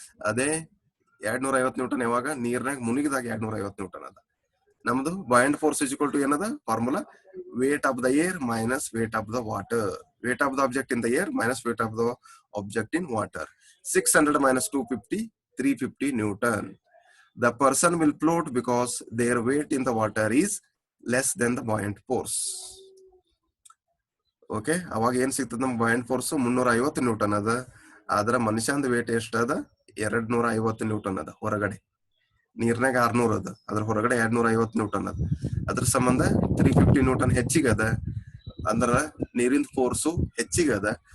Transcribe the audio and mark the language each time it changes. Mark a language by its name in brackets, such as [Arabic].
[Kannada] ಅದೇ 250 ನ್ಯೂಟನ್ ಯಾವಾಗ ನೀರ್ನಾಗ ಮುನಿಗಿದಾಗ 250 ನ್ಯೂಟನ್ ಅದ. [English] ನಮ್ದು buoyant force is equal to ಏನದ formula, weight of the air minus weight of the water. Weight of the object in the air minus weight of the object in water. 600 minus 250, 350 Newton. The person will float because their weight in the water is less than the buoyant force. [Kannada] Okay, ಅವಾಗ ಏನ್ ಸಿಗ್ತದ ನಮ್ಗೆ ಬಾಯಿಂಡ್ force 350 Newton ಅದ. ಆದ್ರ ಮನುಷ್ಯಂದ wait ಎಷ್ಟದ 250 Newton ಅದ. ಹೊರಗಡೆ ನೀರ್ನಾಗ 600 ಅದ, ಅದ್ರ ಹೊರಗಡೆ 250 ನ್ಯೂಟನ್ ಅದ. ಅದ್ರ ಸಂಬಂಧ 350 ನ್ಯೂಟನ್ ಹೆಚ್ಚಿಗೆ ಅದ. ಅಂದ್ರ ನೀರಿನ ಫೋರ್ಸು ಹೆಚ್ಚಿಗೆ ಅದ.